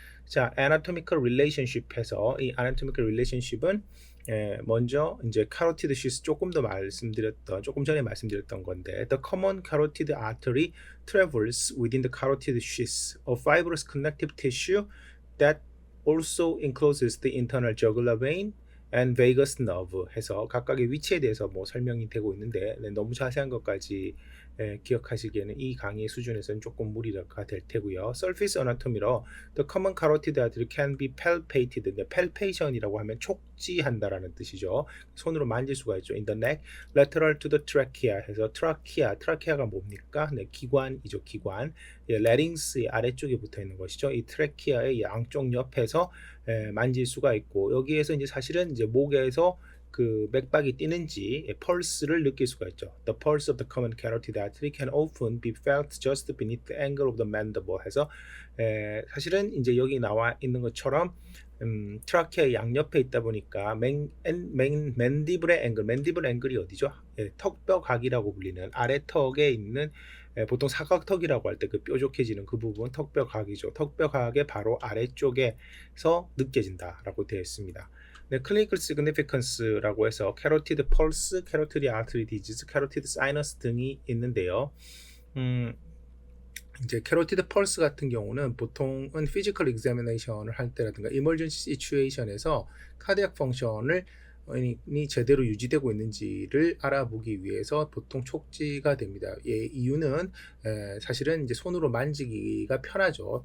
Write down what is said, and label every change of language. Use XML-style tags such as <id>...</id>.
<ko>자, anatomical relationship에서 이 anatomical relationship은 먼저 이제 carotid sheath 조금 전에 말씀드렸던 건데,</ko> <en>the common carotid artery travels within the carotid sheath, a fibrous connective tissue that also encloses the internal jugular vein and vagus nerve</en> <ko>해서 각각의 위치에 대해서 뭐 설명이 되고 있는데, 너무 자세한 것까지 기억하시기에는 이 강의 수준에서는 조금 무리가 될 테고요.</ko> <en>Surface anatomy로 the common carotid artery can be palpated.</en> <ko>palpation이라고 하면 촉지한다라는 뜻이죠. 손으로 만질 수가 있죠.</ko> <en>In the neck, lateral to the trachea</en> <ko>해서 트라키아가 뭡니까? 기관이죠. 기관. larynx의 아래쪽에 붙어 있는 것이죠. 이 트라키아의 양쪽 옆에서 만질 수가 있고, 여기에서 이제 사실은 이제 목에서 그 맥박이 뛰는지 펄스를 느낄 수가 있죠.</ko> <en>The pulse of the common carotid artery can often be felt just beneath the angle of the mandible</en> <ko>해서 사실은 이제 여기 나와 있는 것처럼 트라키아의 양옆에 있다 보니까 맨디블의 앵글, 맨디블 앵글이 어디죠? 턱뼈각이라고 불리는 아래턱에 있는 보통 사각턱이라고 할 때 그 뾰족해지는 그 부분 턱뼈각이죠. 턱뼈각의 바로 아래쪽에서 느껴진다라고 되어 있습니다. clinical significance라고 해서 carotid pulse, carotid artery disease, carotid sinus 등이 있는데요. 이제 carotid pulse 같은 경우는 보통은 physical examination을 할 때라든가 emergency situation에서 cardiac function을 제대로 유지되고 있는지를 알아보기 위해서 보통 촉지가 됩니다. 이유는 사실은 이제 손으로 만지기가 편하죠.</ko>